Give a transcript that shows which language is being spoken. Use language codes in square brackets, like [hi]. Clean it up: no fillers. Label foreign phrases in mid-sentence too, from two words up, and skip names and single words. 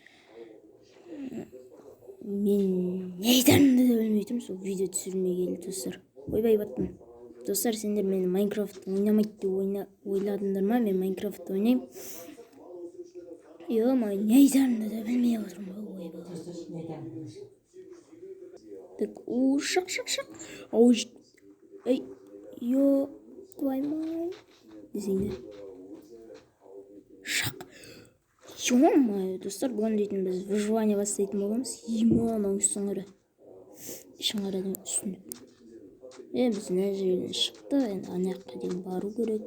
[kk] Мен не айтарымды да білмей тұрмын, сол видео түсірмей келді достар. Ойбай баттым. Достар, сендер мені Майнкрафт ойнамайды деп ойладыңдар ма? Мен Майнкрафт ойнаймын. Не айтарымды да білмей отырмын. Так, шақ. [ru] Эй, твою мать. [kk] Десеңдер. Шақ. Ё-моё, достар, бұған дейтін біз выживание бастайтын боламыз. Ананың үстін қара. Ішін қарадың үстін. Біз мына жерден шықты, енді ана жаққа дейін бару керек.